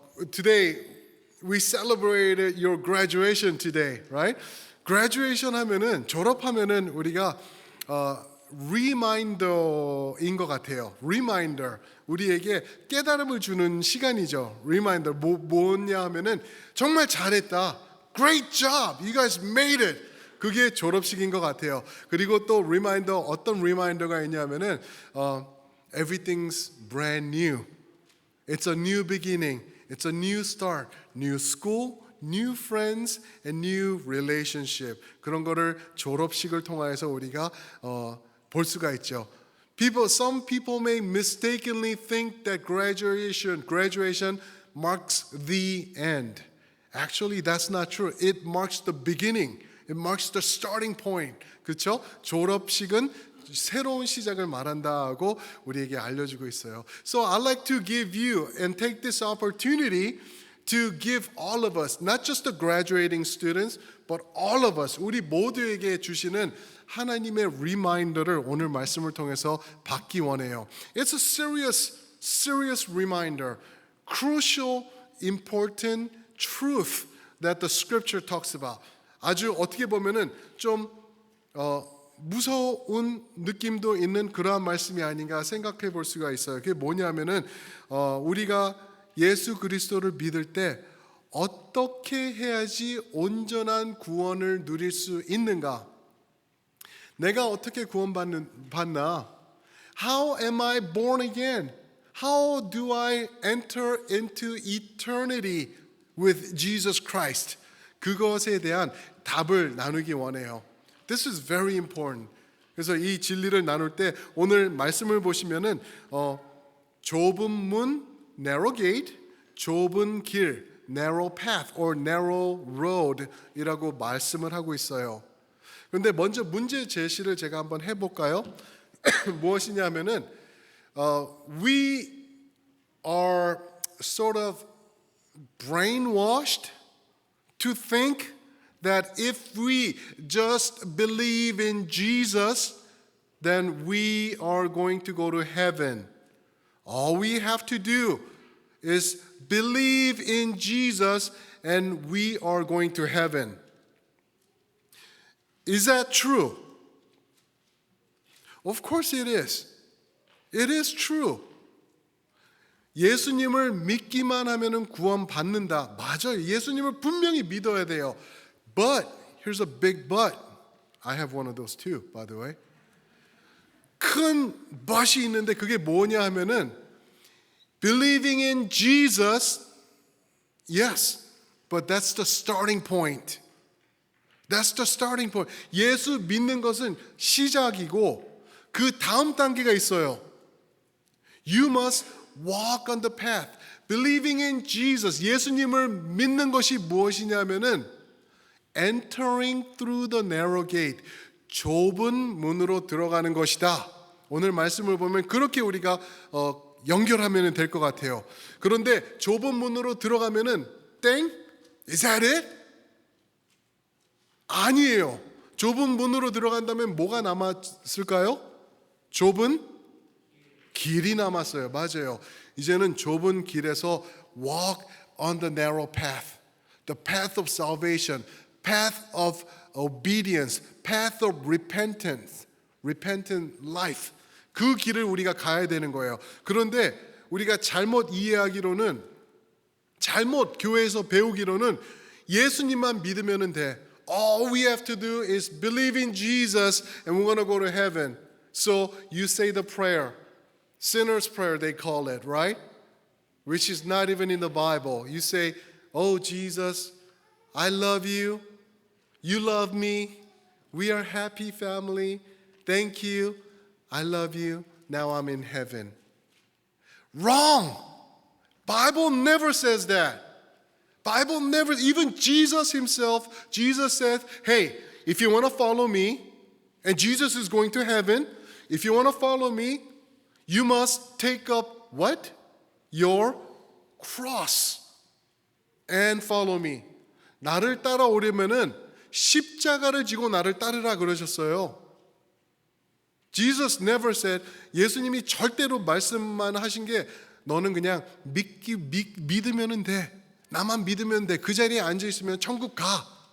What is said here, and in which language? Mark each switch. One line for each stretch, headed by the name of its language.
English: Today we celebrated your graduation today, right?
Korean: Graduation 하면은 졸업하면은 우리가 reminder인 것 같아요.
English: Reminder.
Korean: 우리에게 깨달음을 주는 시간이죠.
English: Reminder.
Korean: 뭐냐 하면은 정말 잘했다.
English: Great job. You guys made it.
Korean: 그게 졸업식인 것 같아요. 그리고 또 reminder, 어떤 reminder가 있냐면은
English: everything's brand new. It's a new beginning. It's a new start. New school, new friends, and new relationship.
Korean: 그런 거를 졸업식을 통해서 우리가 볼 수가 있죠.
English: Some people may mistakenly think that graduation marks the end. Actually, that's not true. It marks the beginning. It marks the starting point.
Korean: 그렇죠? 졸업식은 새로운 시작을 말한다고 우리에게 알려주고 있어요.
English: So I'd like to give you and take this opportunity to give all of us, not just the graduating students, but all of us,
Korean: 우리 모두에게 주시는 하나님의 리마인더를 오늘 말씀을 통해서 받기 원해요.
English: It's a serious reminder, crucial, important truth that the scripture talks about.
Korean: 아주 어떻게 보면은 좀 무서운 느낌도 있는 그러한 말씀이 아닌가 생각해 볼 수가 있어요. 그게 뭐냐면은 우리가 예수 그리스도를 믿을 때 어떻게 해야지 온전한 구원을 누릴 수 있는가? 내가 어떻게 구원받나?
English: How am I born again? How do I enter into eternity with Jesus Christ?
Korean: 그것에 대한 답을 나누기 원해요.
English: This is very important.
Korean: 그래서 이 진리를 나눌 때 오늘 말씀을 보시면은 좁은 문,
English: narrow gate,
Korean: 좁은 길,
English: narrow path or narrow road
Korean: 이라고 말씀을 하고 있어요. 그런데 먼저 문제 제시를 제가 한번 해볼까요? 무엇이냐면은
English: we are sort of brainwashed to think that if we just believe in Jesus, then we are going to go to heaven. All we have to do is believe in Jesus and we are going to heaven. Is that true? Of course it is. It is true.
Korean: 예수님을 믿기만 하면은 구원받는다. 맞아요. 예수님을 분명히 믿어야 돼요.
English: But, here's a big but. I have one of those too, by the way.
Korean: 큰 but이 있는데 그게 뭐냐 하면은
English: believing in Jesus, yes, but that's the starting point. That's the starting point.
Korean: 예수 믿는 것은 시작이고 그 다음 단계가 있어요.
English: You must walk on the path. Believing in Jesus,
Korean: 예수님을 믿는 것이 무엇이냐면은
English: entering through the narrow gate,
Korean: 좁은 문으로 들어가는 것이다. 오늘 말씀을 보면 그렇게 우리가 연결하면 될 것 같아요. 그런데 좁은 문으로 들어가면은 땡?
English: Is that it?
Korean: 아니에요. 좁은 문으로 들어간다면 뭐가 남았을까요? 좁은 길이 남았어요. 맞아요. 이제는 좁은 길에서
English: walk on the narrow path, the path of salvation, path of obedience, path of repentance, repentant life.
Korean: 그 길을 우리가 가야 되는 거예요. 그런데 우리가 잘못 이해하기로는, 잘못 교회에서 배우기로는 예수님만 믿으면 돼.
English: All we have to do is believe in Jesus and we're going to go to heaven. So you say the prayer, sinner's prayer they call it, right? Which is not even in the Bible. You say, oh Jesus, I love you. You love me. We are a happy family. Thank you. I love you. Now I'm in heaven. Wrong. Bible never says that. Bible never, even Jesus himself, Jesus said, hey, if you want to follow me, and Jesus is going to heaven, if you want to follow me, you must take up what? Your cross and follow me.
Korean: 나를 따라오려면은 십자가를 지고 나를 따르라 그러셨어요.
English: Jesus never said,
Korean: 예수님이 절대로 말씀만 하신 게 너는 그냥 믿으면 돼. 나만 믿으면 돼. 그 자리에 앉아 있으면 천국 가.